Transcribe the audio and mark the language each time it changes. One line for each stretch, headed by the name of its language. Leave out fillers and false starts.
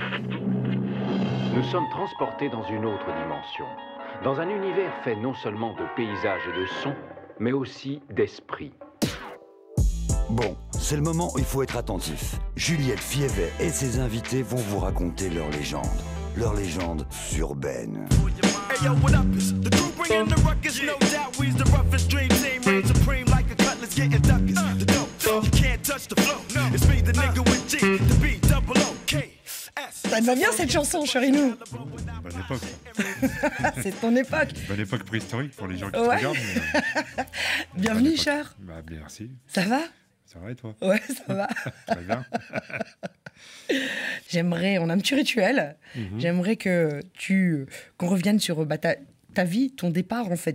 French: Nous sommes transportés dans une autre dimension, dans un univers fait non seulement de paysages et de sons, mais aussi d'esprit. Bon, c'est le moment où il faut être attentif. Juliette Fievet et ses invités vont vous raconter leur légende urbaine.
English: Hey yo, what up? The crew bringing the ruckus, no doubt we's the roughest dream team, reign supreme like a cutlass getting duckers. The dope, you can't touch the flow. It's me, the nigga with G, the B, double O, K, S.
French: Ça te va bien cette chanson, Cherinou? Bonne époque. C'est ton époque. Bonne époque préhistorique pour les gens qui Ouais. te regardent. Mais, Bienvenue, Cher. bah, merci. Ça va? Ça va et toi? Ouais, ça va. Très bien. J'aimerais, on a un petit rituel. J'aimerais que qu'on revienne sur ta vie, ton départ en fait.